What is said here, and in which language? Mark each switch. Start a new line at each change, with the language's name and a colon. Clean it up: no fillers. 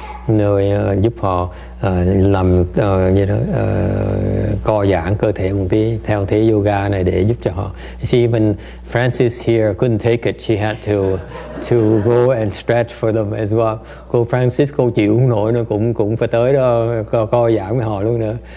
Vietnamese: Nơi giúp họ làm như đó, co giãn cơ thể một tí theo thế yoga này để giúp cho họ.
English: You see, even Francis here couldn't take it. She had to go and stretch for them as well.
Vietnamese: Cô Francis, cô chịu không nổi nữa, cũng phải tới đó co giãn với họ luôn nữa.